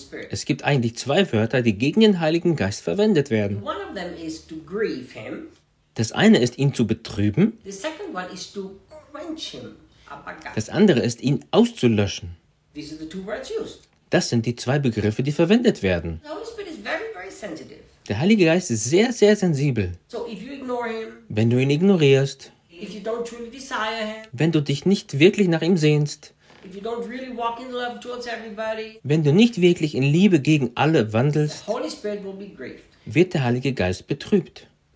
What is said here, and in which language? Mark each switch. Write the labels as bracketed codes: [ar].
[de] Es gibt eigentlich zwei Wörter, die gegen den Heiligen Geist verwendet werden. [en] One of them is to grieve him. [de] Das eine ist, ihn zu betrüben. [en] The second one is to quench him. [de] Das andere ist, ihn auszulöschen. [en] These are the two words used. [de] Das sind die zwei Begriffe, die verwendet werden. [en] The Holy Spirit is very, very sensitive. [de] Der Heilige Geist ist sehr, sehr sensibel. [en] So if you ignore him, [de] wenn du ihn ignorierst, [en] If you don't truly desire him, [de] wenn du dich nicht wirklich nach ihm sehnst, [en] if you don't really walk in love towards everybody, [de] wenn du nicht wirklich in Liebe gegen alle wandelst, [en] the Holy Spirit will be grieved. [de] Wird der Heilige Geist betrübt.